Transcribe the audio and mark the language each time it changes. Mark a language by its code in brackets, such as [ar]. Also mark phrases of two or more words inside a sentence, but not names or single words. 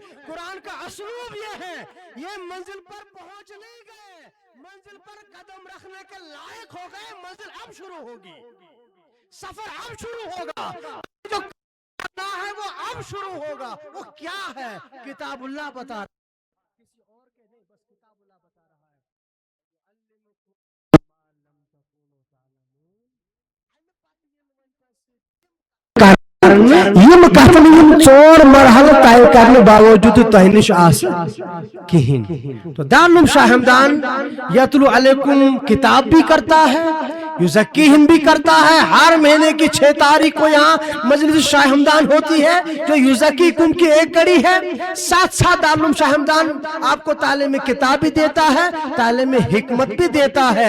[ur] قرآن کا اسلوب یہ ہے, یہ منزل پر پہنچ نہیں گئے, منزل پر قدم رکھنے کے لائق ہو گئے, منزل اب شروع ہوگی, سفر اب شروع ہوگا, جو کرنا ہے وہ اب شروع ہوگا. وہ کیا ہے؟ کتاب اللہ بتا رہا ہے, کسی اور کے نہیں, بس کتاب اللہ بتا رہا ہے. [ks] یم کتن یم ژور مرحلہ طے کرنے باوجود تہ نش آس کہین. [ur] تو دارالعلوم شاہ ہمدان [ar] یتلو علیکم [ur] کتاب بھی کرتا ہے, یزکیہم بھی کرتا ہے. ہر مہینے کی 6 تاریخ کو یہاں مجلس شاہ ہمدان ہوتی ہے جو یزکیکم کی ایک کڑی ہے. ساتھ ساتھ دارالعلوم شاہ ہمدان آپ کو تعلیم کتاب بھی دیتا ہے, تعلیم حکمت بھی دیتا ہے.